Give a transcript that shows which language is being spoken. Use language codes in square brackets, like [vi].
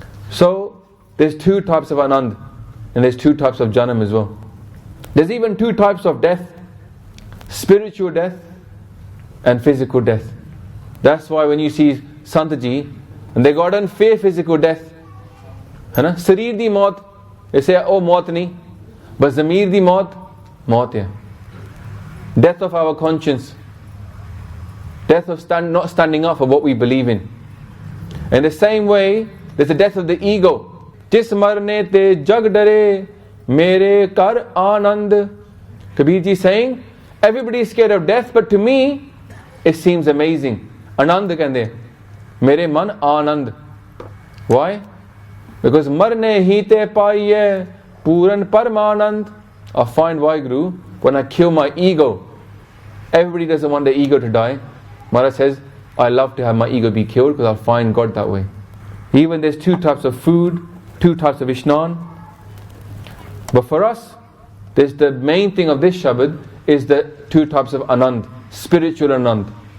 [en] So, there's two types of Anand, and there's two types of Janam as well. There's even two types of death: spiritual death and physical death. That's why when you see Santaji, and they got on fear physical death, है ना? [pa] शरीर दी मौत, [en] they say, [pa] oh मौत नहीं, [en] but [pa] ज़मीर दी मौत, मौत है. [en] Death of our conscience, death of not standing up for what we believe in. In the same way, there's the death of the ego. [pa] जिस मरने ते जग डरे, मेरे कर आनंद. [en] Kabir ji saying, everybody is scared of death, but to me, it seems amazing. [pa] Anand कहते, मेरे मन आनंद. [en] Why? [pa] Because मरने ही ते पाइये पूरन परमानंद. [en] I find Vaheguru when I kill my ego. Everybody doesn't want their ego to die. Maharaj says, I love to have my ego be killed because I'll find God that way. Even there's two types of food, two types of Ishnan. But for us, there's the main thing of this Shabad is the two types of Anand, spiritual Anand.